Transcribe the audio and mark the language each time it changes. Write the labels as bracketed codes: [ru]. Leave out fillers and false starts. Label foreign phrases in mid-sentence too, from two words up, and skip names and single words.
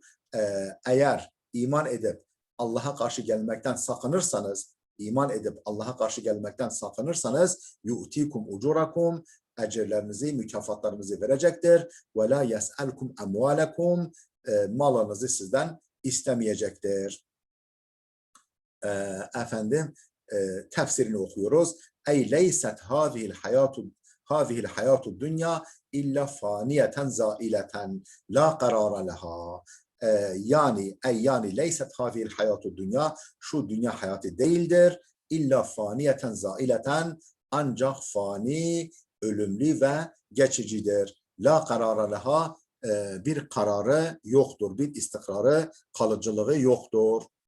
[tr] Eğer iman edip Allah'a karşı gelmekten sakınırsanız, [ar] يؤتكم أجوركم, [tr] ecirlerinizi, mükafatlarınızı verecektir. [ar] ولا يسألكم أموالكم, [tr] malınızı sizden istemeyecektir. Efendim tefsirini okuyoruz. [ar] أي ليست هذه الحياة الدنيا إلا فانية زائلة لا قرار لها. [tr] Yani [ar] ليست هذه الحياة الدنيا, [tr] şu dünya hayatı değildir. [ar] إلا فانية زائلة, [tr] ancak fani, ölümlü ve geçicidir. [ar] لا قرار لها, [tr] bir kararı yoktur, bir istikrarı, kalıcılığı yoktur.